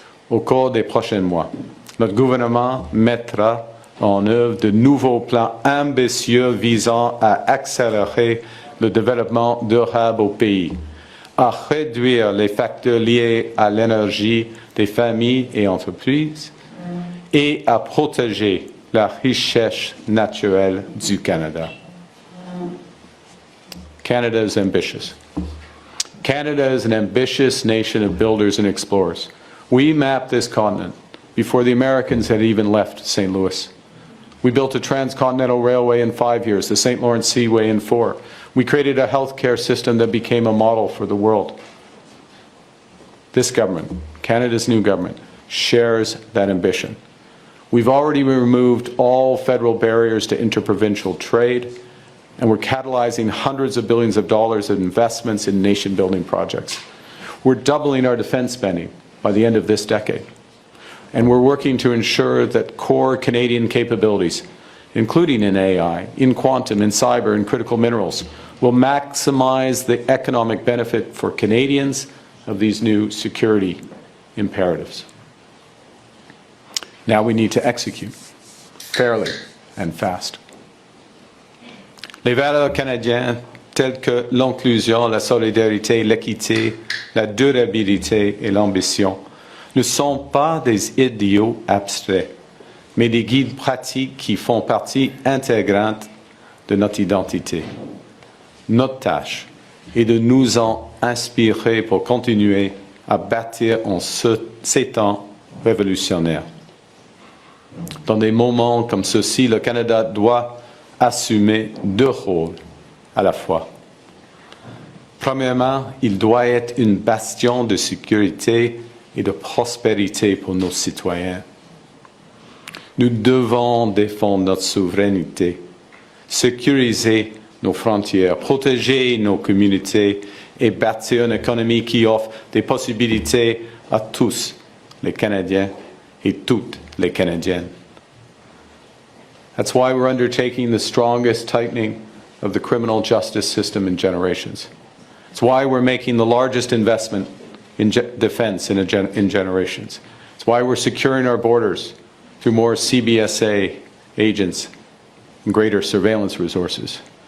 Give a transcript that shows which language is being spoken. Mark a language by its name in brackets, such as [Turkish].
[French] Au cours des prochains mois, notre gouvernement mettra en œuvre de nouveaux plans ambitieux visant à accélérer le développement durable au pays, à réduire les facteurs liés à l'énergie des familles et entreprises et à protéger la richesse naturelle du Canada. [English] Canada is ambitious. Canada is an ambitious nation of builders and explorers. We mapped this continent before the Americans had even left St. Louis. We built a transcontinental railway in 5 years, the St. Lawrence Seaway in 4. We created a healthcare system that became a model for the world. This government, Canada's new government, shares that ambition. We've already removed all federal barriers to interprovincial trade, and we're catalyzing hundreds of billions of dollars of investments in nation-building projects. We're doubling our defense spending by the end of this decade. And we're working to ensure that core Canadian capabilities, including in AI, in quantum, in cyber, and critical minerals, will maximize the economic benefit for Canadians of these new security imperatives. Now we need to execute fairly and fast. [French] Les valeurs canadiennes telles que l'inclusion, la solidarité, l'équité, la durabilité et l'ambition ne sont pas des idéaux abstraits, mais des guides pratiques qui font partie intégrante de notre identité. Notre tâche est de nous en inspirer pour continuer à bâtir en ces temps révolutionnaires. Dans des moments comme ceux-ci, le Canada doit assumer deux rôles à la fois. Premièrement, il doit être une bastion de sécurité et de prospérité pour nos citoyens. Nous devons défendre notre souveraineté, sécuriser nos frontières, protéger nos communautés et bâtir une économie qui offre des possibilités à tous les Canadiens et toutes les Canadiennes. [English] That's why we're undertaking the strongest tightening of the criminal justice system in generations. It's why we're making the largest investment in defense in generations. It's why we're securing our borders through more CBSA agents and greater surveillance resources.